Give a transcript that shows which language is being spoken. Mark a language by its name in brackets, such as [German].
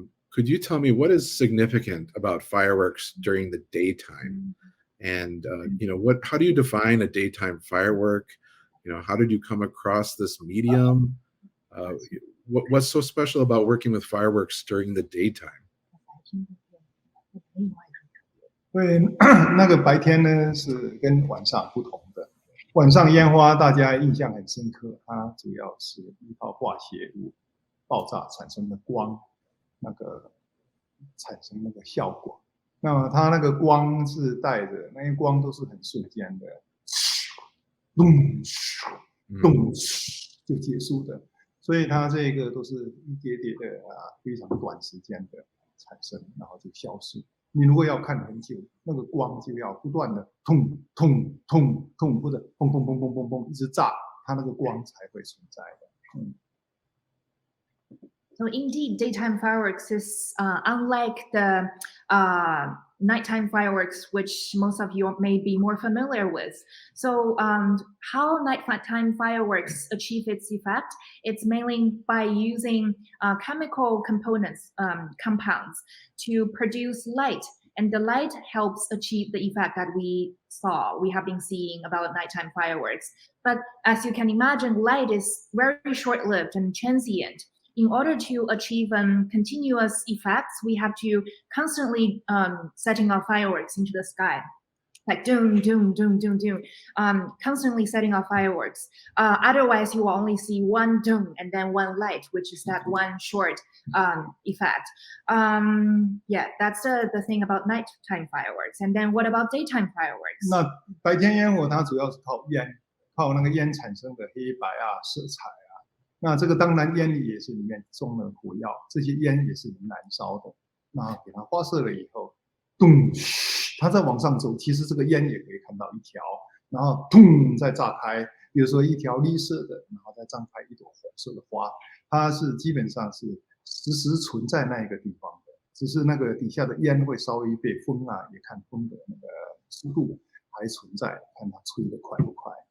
[English] Could you tell me what is significant about fireworks during the daytime? And how do you define a daytime firework? How did you come across this medium? What's so special about working with fireworks during the daytime? [Chinese] 对，那个白天呢是跟晚上不同的。晚上烟花大家印象很深刻，它主要是依靠化学物爆炸产生的光，那个产生那个效果。那么它那个光是带着，那些光都是很瞬间的，咚咚就结束的，所以它这个都是一叠叠的非常短时间的产生，然后就消失。你如果要看很久，那个光就要不断的痛痛痛痛，或者砰砰砰砰砰砰一直炸，它那个光才会存在的。 [English] So indeed, daytime fireworks is unlike the nighttime fireworks, which most of you may be more familiar with. So how nighttime fireworks achieve its effect? It's mainly by using chemical components, compounds, to produce light. And the light helps achieve the effect that we have been seeing about nighttime fireworks. But as you can imagine, light is very short-lived and transient. In order to achieve continuous effects, we have to constantly setting off fireworks into the sky, like doom, doom, doom, doom, doom, constantly setting off fireworks. Otherwise, you will only see one doom and then one light, which is that one short effect. That's the thing about nighttime fireworks. And then what about daytime fireworks? [Chinese] 那白天烟火它主要是靠那个烟产生的黑白色彩那这个当然烟里也是里面中了火药，这些烟也是能燃烧的。那给它发射了以后，咚，它再往上走，其实这个烟也可以看到一条，然后咚再炸开，比如说一条绿色的，然后再张开一朵红色的花，它是基本上是实时存在那一个地方的，只是那个底下的烟会稍微被风也看风的那个速度还存在，看它吹得快不快。